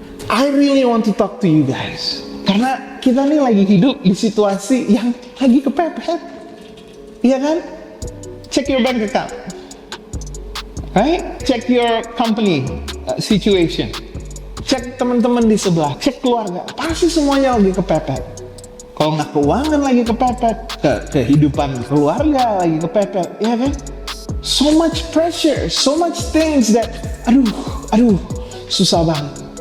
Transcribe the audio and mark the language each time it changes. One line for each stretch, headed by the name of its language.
English: I really want to talk to you guys,
Indonesian: karena kita nih lagi hidup di situasi yang lagi kepepet, iya kan?
English: Check your bank account, right? Check your company situation.
Indonesian: Cek teman-teman di sebelah, cek keluarga, pasti semuanya lagi kepepet. Kalau nggak keuangan lagi kepepet, kehidupan keluarga lagi kepepet, ya kan?
English: So much pressure, so much things that,
Indonesian: aduh, susah banget.